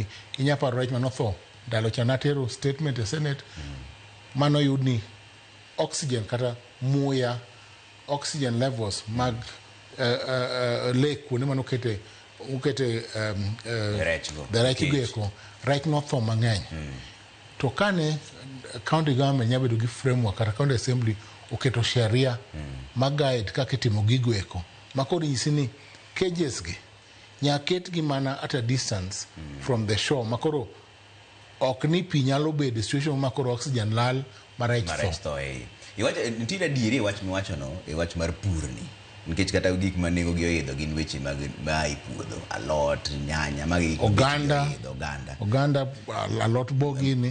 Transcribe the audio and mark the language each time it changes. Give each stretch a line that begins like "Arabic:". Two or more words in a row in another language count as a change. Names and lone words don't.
Luo (Kenya and Tanzania): Inyaparo rech manotho ndalo cha natero statement e Senate mano yudni oxygen kata muya
English: oxygen levels
Luo (Kenya and Tanzania): mag lake kuonde mano ukete rech geko rech notho mang'eny. To kane
English: county government
Luo (Kenya and Tanzania): nyabedo gi framework kata
English: county assembly
Luo (Kenya and Tanzania): oketo sheria ma guide kaka itimo gigo eko makoro nyisi ni cages gi nyaket gi mana
English: at a distance from the shore
Luo (Kenya and Tanzania): makoro ok ni pi nyalo bedo situation makoro oxygen lal marech tho. Iwacho nitiere adieri e wach miwacho no e wach mar pur ni nikech kata gik ma nengo gi oidho gin weche mag mai puodho, alot, nyanya, magi oganda, alot bogini